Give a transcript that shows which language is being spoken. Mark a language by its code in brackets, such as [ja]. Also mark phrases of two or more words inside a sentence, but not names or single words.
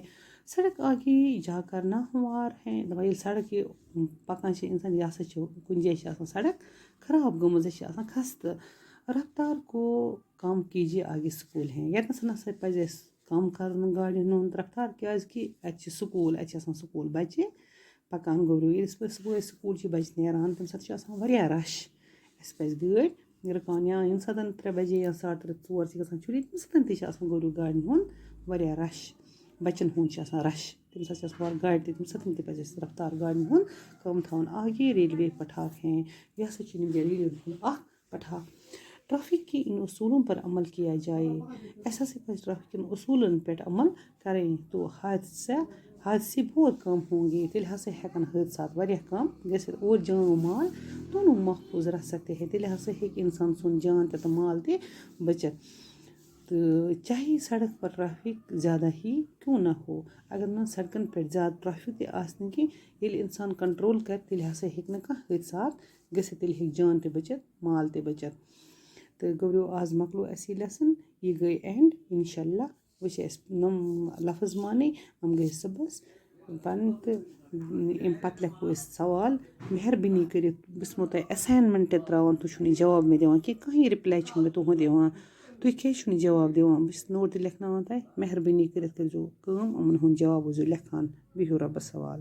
[ur] سڑک آگے جا کر نہ ہموار ہے، [ks] دپان ییٚلہِ سڑک یہِ پکان چھِ انسان، یہِ ہسا چھِ کُنہِ جایہِ چھِ آسان سڑک خراب گٔمٕژ، یہِ چھِ آسان خستہٕ، [ur] رفتار کو کم کیجیے، آگے سکول ہے۔ [ks] ییٚتنَس ہسا پزِ اَسہِ کم کرُن گاڑٮ۪ن ہُنٛد رفتار، کیازِ کہِ اَتہِ چھِ سکوٗل، اَتہِ چھِ آسان سکوٗل بچہِ پکان گوٚو ییٚلہِ صبحٲے سکوٗل چھِ بچہِ نیران تمہِ ساتہٕ چھُ آسان واریاہ رش، اَسہِ پزِ گٲڑۍ رُکاوٕنۍ، یا ییٚمہِ ساتہٕ 3 بجے یا 3:30 4 چھِ گژھان چھُٹی، تمہِ ساتہٕ تہِ چھِ آسان گوٚو گاڑٮ۪ن ہُنٛد واریاہ رش، بچن ہُنٛد چھُ آسان رش، تمہِ ساتہٕ چھِ آسان گاڑِ تہِ، تمہِ ساتہٕ تہِ پزِ اَسہِ رفتار گاڑٮ۪ن ہُنٛد کم تھاوُن۔ [ur] آگے ریلوے پٹھاک ہیں، [ks] یہ ہسا چھُ ریلوے ہُنٛد اکھ پٹھاک۔ [ur] ٹریفک کے ان اصولوں پر عمل کیا جائے، [ks] اَسہِ ہسا پزِ ٹریفک کٮ۪ن اصوٗلن پٮ۪ٹھ عمل کرٕنۍ [ur] تو حادثے بہت کم ہوں گے [ks] تیٚلہِ ہسا ہٮ۪کَن حٲدثات واریاہ کم گٔژھِتھ [ur] اور جان و مال دونوں محفوظ رہ سکتے ہیں [ks] تیٚلہِ ہسا ہیٚکہِ اِنسان سُنٛد جان تہِ تہٕ مال تہِ بٔچِتھ تہٕ [ur] چاہے سڑک پر ٹریفک زیادہ ہی کیوں نہ ہو [ks] اگر نہٕ سڑکن پٮ۪ٹھ زیادٕ ٹریفک تہِ آسہِ نہٕ کینٛہہ ییٚلہِ اِنسان کنٹرول کَرِ تیٚلہِ ہسا ہیٚکہِ نہٕ کانٛہہ حٲدثات گٔژھِتھ تیٚلہِ ہیٚکہِ جان تہِ بٔچِتھ مال تہِ بٔچِتھ تہٕ گوٚبریو آز مۄکلو اَسہِ یہِ لیسن یہِ گٔے اینٛڈ [ar] اِنشاء اللہ [ks] وۄنۍ چھِ اَسہِ نۄم لفظ مانٕنۍ یِم گٔے صُبحس پَنٕنۍ تہٕ اَمہِ پَتہٕ لیکھو أسۍ سوال مہربٲنی کٔرِتھ بہٕ چھَسمو تۄہہِ اٮ۪ساینمٮ۪نٛٹ تہِ ترٛاوان تُہۍ چھُو نہٕ جواب مےٚ دِوان کینٛہہ کٕہٕنۍ رِپلاے چھُنہٕ مےٚ تُہُنٛد یِوان تُہۍ کیٛازِ چھُو نہٕ جواب دِوان بہٕ چھَس نوٹ تہِ لیکھناوان تۄہہِ مہربٲنی کٔرِتھ کٔرۍزیو کٲم یِمَن ہُنٛد جواب ٲسۍزیو لیکھان بِہِو رۄبَس حوال